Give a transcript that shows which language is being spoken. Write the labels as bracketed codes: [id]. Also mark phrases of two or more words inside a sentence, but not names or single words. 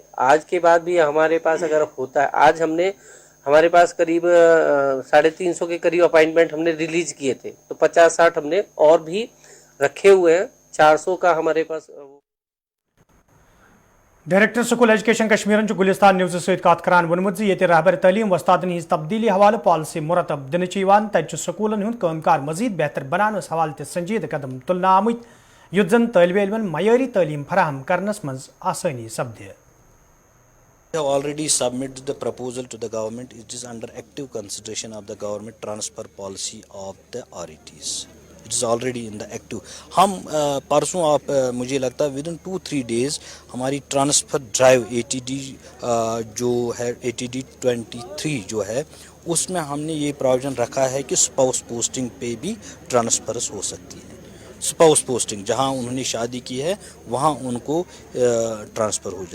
[hi] आज के बाद भी हमारे पास अगर होता है, आज हमारे पास करीब 350 के करीब अपॉइंटमेंट हमने रिलीज किए थे, तो 50-60 हमने और भी रखे हुए हैं, 400 का हमारे पास। [ks] डायरेक्टर स्कूल एजुकेशन कश्मीर गुलिस्तान न्यूज़ सहित कत करान वोनमुत ये रहबर तलीम वस्तादन हिज तब्दीली हवाले पॉलिसी मुरतब दिन तत स्कूलन हुंद कामकार मजीद बेहतर बनानस हवाले ते संजीद कदम तुलना आमुत युत जन तालिब इल्मन मयारी तालीम फराहम करनस मज आसानी सपदे। [en] We have already submitted the proposal to the government. It is under active consideration of the government transfer policy of the RETs. It is already in the active. [hi] हम परसों आप मुझे लगता है [en] within 2-3 days [hi] हमारी [en] transfer drive [hi] ATD जो है ATD 23 जो है उसमें हमने ये प्रोविजन रखा है कि [en] spouse posting [hi] पे भी ट्रांसफर्स हो सकती है। [en] spouse posting [hi] जहाँ उन्होंने शादी की है वहाँ उनको ट्रांसफ़र हो।